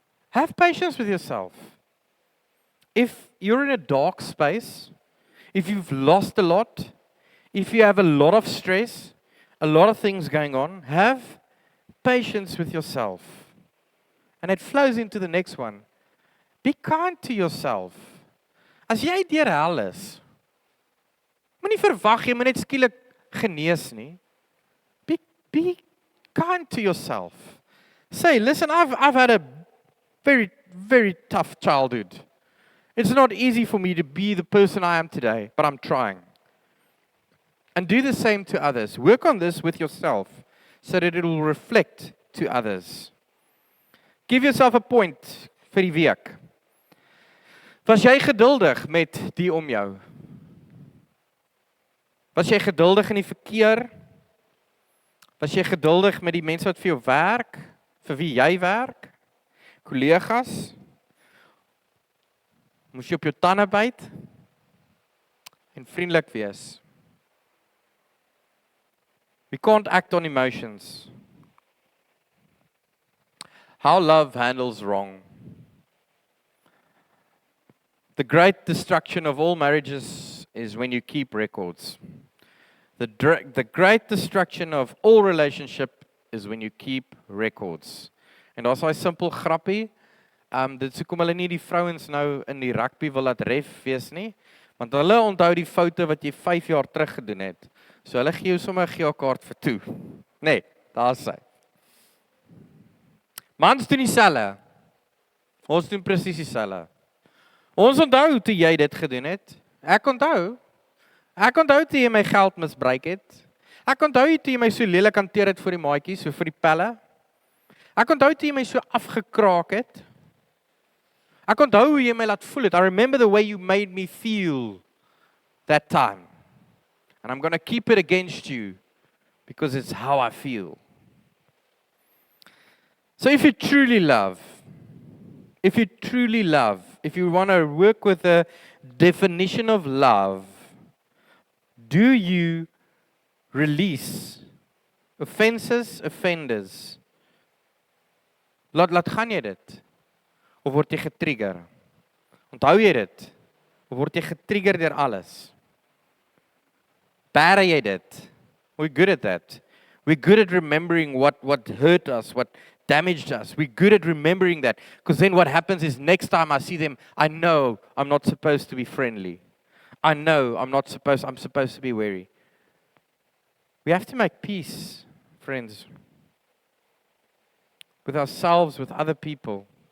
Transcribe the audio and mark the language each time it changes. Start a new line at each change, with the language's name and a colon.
English: Have patience with yourself. If you're in a dark space, if you've lost a lot, if you have a lot of stress, a lot of things going on, have patience with yourself. And it flows into the next one. Be kind to yourself.
Afrikaans: As jy deur hel is, moenie verwag jy moet net skielik genees nie.
English: Be kind to yourself. Say, listen, I've had a very, very tough childhood. It's not easy for me to be the person I am today, but I'm trying. And do the same to others. Work on this with yourself so that it will reflect to others. Give yourself a point
Afrikaans: vir die week. Was jy geduldig met die om jou? Was jy geduldig in die verkeer? Was jy geduldig met die mense wat vir jou werk? Vir wie jy werk? Kollegas? Moes jy op jou tande byt? En vriendelik wees.
English: We can't act on emotions. How love handles wrong. The great destruction of all marriages is when you keep records. The great destruction of all relationship is when you keep records.
Afrikaans: En daar's daai simpel grappie. Dit sê kom hulle nie die vrouens nou in die rugby wil laat ref wees nie, want hulle onthou die foute wat jy 5 jaar terug gedoen het. So hulle gee jou sommer 'n geel kaart vir toe. Nee, daar's hy. Mans doen dieselfde. Ons doen presies dieselfde. Ons onthou toe jy dit gedoen het. Ek onthou toe jy my geld misbruik het. Ek onthou toe jy my so lelik hanteer het vir die maatjies, so vir die pelle. Ek onthou toe jy my so afgekraak het. Ek onthou hoe jy my laat voel het.
English: I remember the way you made me feel that time. And I'm going to keep it against you because it's how I feel. So if you truly love, if you want to work with the definition of love, do you release offenders?
Afrikaans: Laat gaan jy dit? Of word jy getrigger? Onthou jy dit? Of word jy getrigger deur alles? Bære jy dit?
English: We're good at that. We're good at remembering what hurt us, what damaged us. We're good at remembering that. Because then what happens is next time I see them, I know I'm not supposed to be friendly. I know I'm supposed to be wary. We have to make peace, friends, with ourselves, with other people.